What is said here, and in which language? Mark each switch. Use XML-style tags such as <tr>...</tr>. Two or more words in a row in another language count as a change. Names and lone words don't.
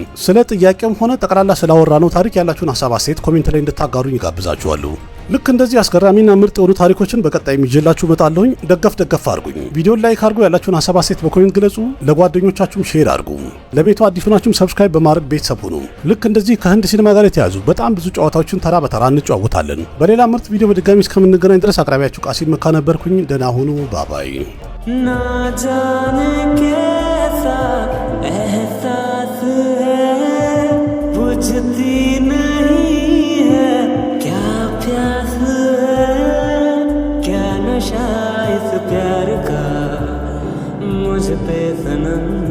<am>ስለ ጥያቄውም ሆነ ጠቅላላ ስላወራነው ታሪክ ያላችሁን ሀሳብ አስተያየት ኮሜንት ላይ እንድታጋሩኝ ይጋብዛችኋለሁ። ልክ እንደዚህ አስገራሚና ምርጥ የሆኑ ታሪኮችን በቀጣይ ይዤላችሁ እመጣለሁ። ደገፍ አድርጉኝ። ቪዲዮን ላይክ አድርጉ። ያላችሁን ሀሳብ አስተያየት በኮሜንት ግለጹ። ለጓደኞቻችሁም ሼር አድርጉ። ለቤቱ አዲስ ሆናችሁም ሰብስክራይብ በማድረግ ቤተሰብ ሁኑ። ልክ እንደዚህ ከህንድ ሲኒማ ጋር የተያዙ በጣም ብዙ ጨዋታዎችን ተራ በተራ እንጨዋወታለን። በሌላ ምርጥ ቪዲዮ በድጋሚ እስከምንገናኝ ድረስ አቅራቢያችሁ ቃሲም መካ ነበርኩኝ። ደህና ሁኑ። ባባይ</am> <hi>ना जाने कैसा एहसास है बुझती नहीं है क्या प्यास है क्या नशा इस प्यार का मुझ पे सनम</hi>